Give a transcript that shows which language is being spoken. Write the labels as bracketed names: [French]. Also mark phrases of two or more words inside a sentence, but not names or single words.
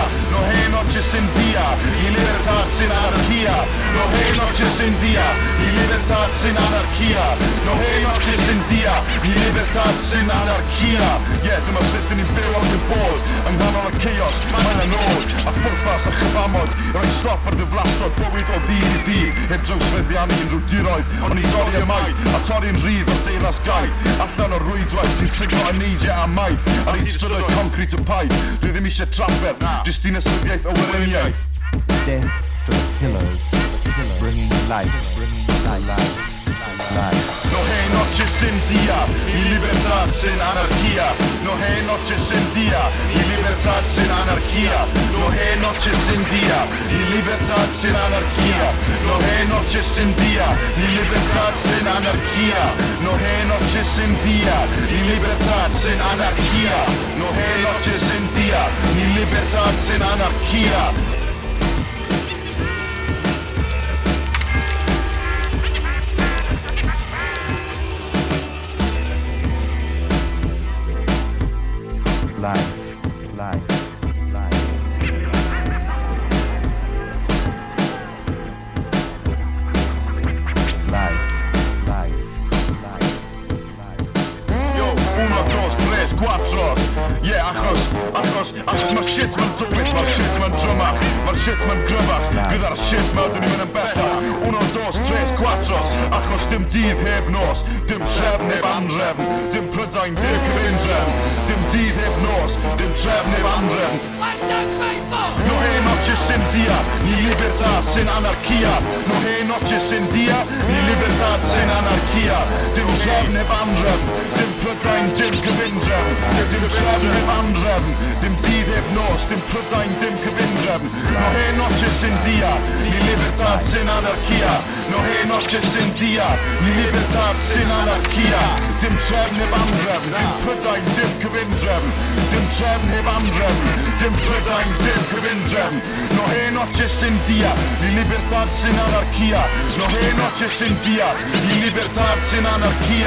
[Spanish] No hay noches sin día y libertad sin anarquía. No hay noches sin día y libertad sin anarquía. No hay noches sin día y libertad sin anarquía. [Welsh] Yeah, dyma sut ni'n byw am yn bod yng nghanol y chaos, mae'n anod a phwrpas a chyfamod. Rhaid stop ar ddiflastod bywyd o ddydd i ddydd heb drawsfeddiannu unrhyw diroedd. O'n i dorri ymaith a torri'n rhydd o'r deyrnas gaeth allan o'r rwydwaith sy'n siglo y neidiau a maith ar ein strydoedd concret y paith. Dwi ddim eisiau trafferth, jyst un ystyriaeth o weriniaeth. [English] Death to the pillars, bringing life, life. [Spanish] No hay noches sin día y libertad sin anarquía. No hay noches sin día y libertad sin anarquía. No hay noches sin día y libertad sin anarquía. No hay noches sin día y libertad sin anarquía. No hay noches sin día y libertad sin anarquía. No hay noches sin día y libertad sin anarquía. [English] Life. Yo, 1, 2, 3, 4. Yeah, [Welsh] achos mae'r shit ma'n dywys, mae'r shit ma'n drymach, mae'r shit ma'n gryfach, gyda'r shit ma dyn ni'n mynd yn bellach. 1, 2, 3, 4. Achos dim dydd heb nos, dim trefn heb anrefn, dim Prydain, dim cyfundrefn, dim dydd heb nos, dim trefn heb anrefn. [Spanish] No hay noches sin día, ni libertad sin anarquía. No hay noches sin día, ni libertad sin anarquía. [Welsh] Dim trefn heb anrefn, dim Prydain, dim cyfundrefn, dim trefn heb anrefn, dim dydd heb nos, dim Prydain, dim cyfundrefn. [Spanish] No hay noches sin día, ni libertad sin anarquía. No hay noches sin día, ni libertad sin anarquía. [Welsh] Dim trefn heb anrefn, dim Prydain, dim cyfundrefn, dim trefn heb anrefn, dim Prydain, dim cyfundrefn. [Spanish] No hay noches sin día, ni libertad sin anarquía. No hay noches sin día, ni libertad sin anarquía.